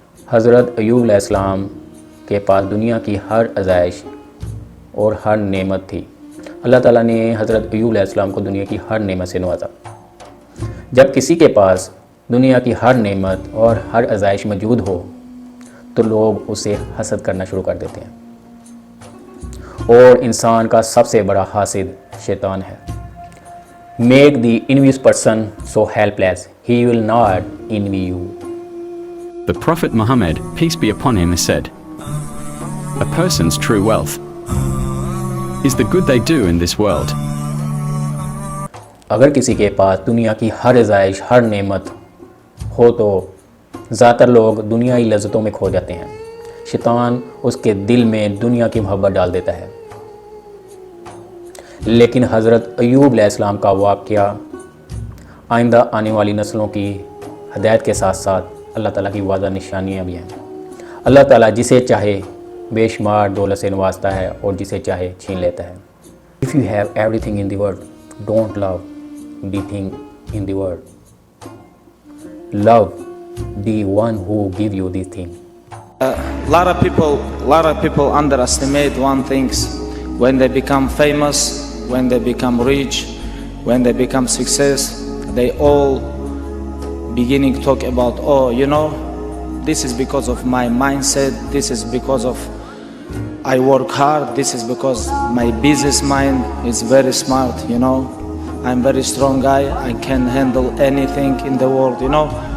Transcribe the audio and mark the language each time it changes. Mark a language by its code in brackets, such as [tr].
[ur] حضرت ایوب علیہ السلام کے پاس دنیا کی ہر آزائش اور ہر نعمت تھی۔ اللہ تعالیٰ نے حضرت ایوب علیہ السلام کو دنیا کی ہر نعمت سے نوازا۔ جب کسی کے پاس دنیا کی ہر نعمت اور ہر آزائش موجود ہو تو لوگ اسے حسد کرنا شروع کر دیتے ہیں، اور انسان کا سب سے بڑا حاسد شیطان ہے۔ [en] Make the envious person so helpless, he will not envy you. The Prophet Muhammad, peace be upon him, has said, "A person's true wealth is the good they do in this world." [ur] اگر کسی کے پاس دنیا کی ہر آزائش، ہر نعمت ہو تو زیادہ تر لوگ دنیائی لذتوں میں کھو جاتے ہیں۔ شیطان اس کے دل میں دنیا کی محبت ڈال دیتا ہے۔ لیکن حضرت ایوب علیہ السلام کا واقعہ آئندہ آنے والی نسلوں کی ہدایت کے ساتھ ساتھ اللہ تعالیٰ کی واضح نشانیاں بھی ہیں۔ اللہ تعالیٰ جسے چاہے بے شمار دولت سے نوازتا ہے اور جسے چاہے چھین لیتا ہے۔ [en] If you have everything in the world, don't love the thing in the world. Love the one who give you this thing. A lot of people underestimate one things. When they become famous, when they become rich, when they become success, they all beginning to talk about, oh, you know, this is because of my mindset, this is because of I work hard, this is because my business mind is very smart, you know, I'm very strong guy, I can handle anything in the world, you know.